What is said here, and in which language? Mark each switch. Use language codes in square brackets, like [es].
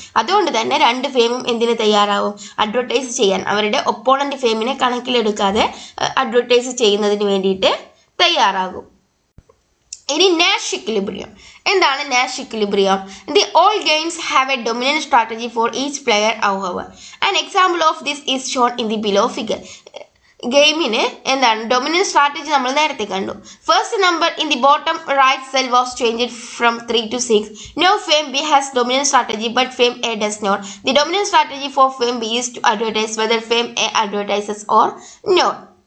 [ml] അതുകൊണ്ട് തന്നെ രണ്ട് ഫെയിമും എന്തിന് തയ്യാറാവും, അഡ്വർടൈസ് ചെയ്യാൻ, അവരുടെ ഒപ്പോണന്റ് ഫെയിമിനെ കണക്കിലെടുക്കാതെ അഡ്വർടൈസ് ചെയ്യുന്നതിന് വേണ്ടിയിട്ട് തയ്യാറാകും. ഇനി നാഷ് ഇക്വിലിബ്രിയം. എന്താണ് Nash equilibrium? [en] The all games have a dominant strategy for each player however. An example of this is shown in the below figure. [ml] ഗെയിമിന് എന്താണ് ഡൊമിനന്റ് സ്ട്രാറ്റജി നമ്മൾ നേരത്തെ കണ്ടു. [en] First number in the bottom right cell was changed from 3 to 6. Now firm B has dominant strategy but firm A does not. The dominant strategy for firm B is to advertise whether firm A advertises or not.